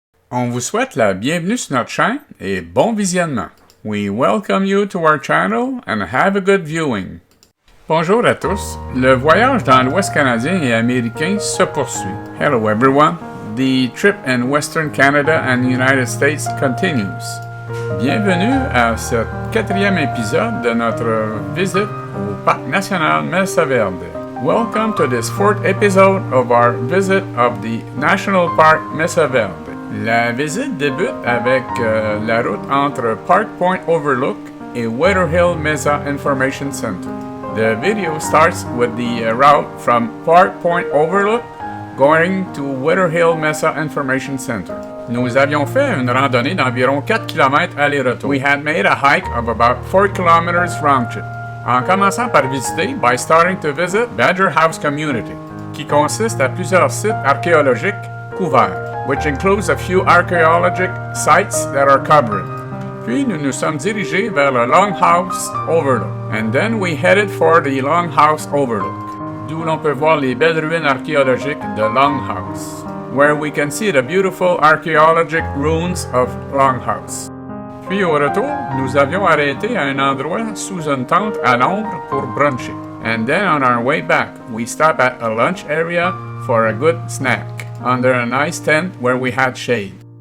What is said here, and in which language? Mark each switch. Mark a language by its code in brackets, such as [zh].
[fr] On vous souhaite la bienvenue sur notre chaîne et bon visionnement. [en] We welcome you to our channel and have a good viewing. [fr] Bonjour à tous. Le voyage dans l'Ouest canadien et américain se poursuit. [en] Hello everyone. The trip in Western Canada and the United States continues. [fr] Bienvenue à ce 4e épisode de notre visite au parc national Mesa Verde. [en] Welcome to this 4th episode of our visit of the National Park Mesa Verde. [fr] La visite débute avec la route entre Park Point Overlook et Wetherill Mesa Information Center. [en] The video starts with the route from Park Point Overlook going to Wetherill Mesa Information Center. [fr] Nous avions fait une randonnée d'environ 4 km aller-retour. [en] We had made a hike of about 4 km round trip. [fr] En commençant par visiter, [en] by starting to visit Badger House Community, [fr] qui consiste à plusieurs sites archéologiques couverts, [en] which includes a few archaeologic sites that are covered. [fr] Puis nous nous sommes dirigés vers le Longhouse Overlook, [en] and then we headed for the [fr] Longhouse Overlook, d'où l'on peut voir les belles ruines archéologiques de Longhouse, [en] where we can see the beautiful archaeologic ruins of [fr] Longhouse. Puis au retour, nous avions arrêté à un endroit sous une tente à l'ombre pour bruncher. [en] And then on our way back, we stopped at a lunch area for a good snack, under a nice tent where we had shade.